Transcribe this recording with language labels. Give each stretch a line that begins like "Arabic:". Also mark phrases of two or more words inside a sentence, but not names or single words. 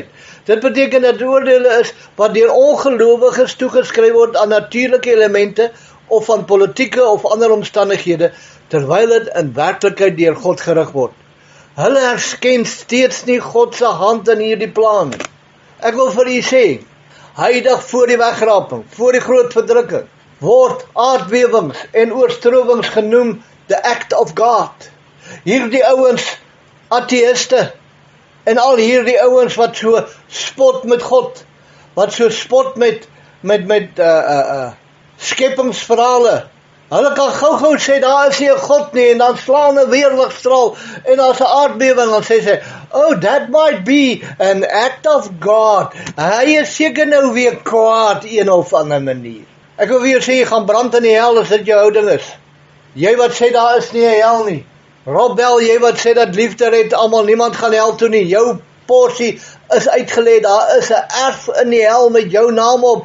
Afrikaans: Dit beteken dat oordele is wat deur ongelowiges toegeskryf word aan natuurlike elemente, of aan politieke of ander omstandighede, terwyl dit in werklikheid deur God gerig word. Hulle herken steeds nie God se hand in hierdie plan. Ek wil vir u sê, heidag voor die wegraping, voor die groot verdrukking, word aardbewings en oorstromings genoem
English: the act of God.
Afrikaans: Hierdie ouens, ateïste, en al hierdie ouens wat so spot met God, wat so spot met skepingsverhale, hulle kan gou sê, daar is nie 'n God nie, en dan slaan 'n weerligstraal, en daar's 'n aardbewing, en sê,
English: oh, that might be an act of God.
Afrikaans: Hy is seker nou weer kwaad, een of ander manier. Ek wil weer sê, jy gaan brand in die hel, as dit jou houding is. Jy wat sê, daar is nie 'n hel nie. Rob Bell, jy wat sê dat liefde red almal, niemand gaan hel toe nie. Jou porsie is uitgelê, daar is 'n erf in die hel met jou naam op.